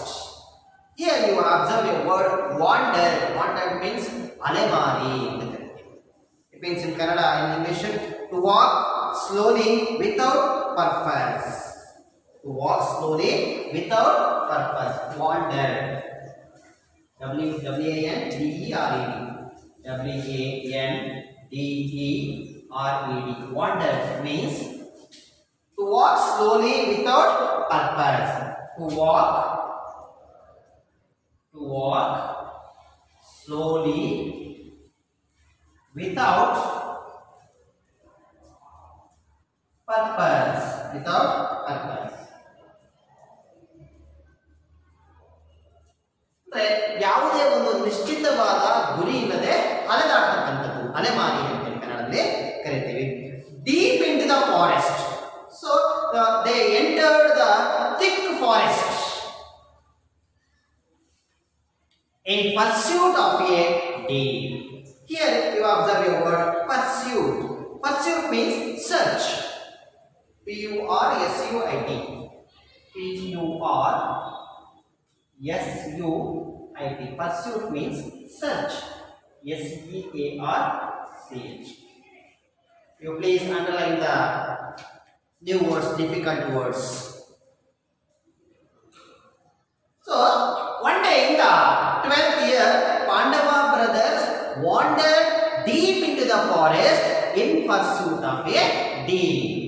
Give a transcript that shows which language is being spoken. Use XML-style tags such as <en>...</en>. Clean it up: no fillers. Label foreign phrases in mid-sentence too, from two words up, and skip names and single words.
<en>Here you observe a word wander. Wander means alemari. It means in Kannada and English to walk slowly without purpose. To walk slowly without purpose. Wander. W-A-N-D-E-R-E-D. W-A-N-D-E-R-E-D. Wander means to walk slowly without purpose. To walk slowly without purpose. Without purpose.</en> <kn>ಯಾವುದೇ ಒಂದು ನಿಶ್ಚಿತವಾದ ಗುರಿ ಇಲ್ಲದೆ ಅಲೆದಾಡ್ತಕ್ಕಂಥದ್ದು ಅಲೆಮಾರಿ ಅಂತ ಕನ್ನಡದಲ್ಲಿ ಕರಿತೀವಿ.</kn> <en>Deep in to the forest. So they entered the thick forest in pursuit of a deer. Here you observe a word pursuit. Pursuit means search. P-U-R-S-U-I-T. P-U-R-S-U-I-T. Pursuit means search. S-E-A-R-C-H. You please underline the new words, difficult words. So, one day in the 12th year, Pandava brothers wandered deep into the forest in pursuit of a deer.</en>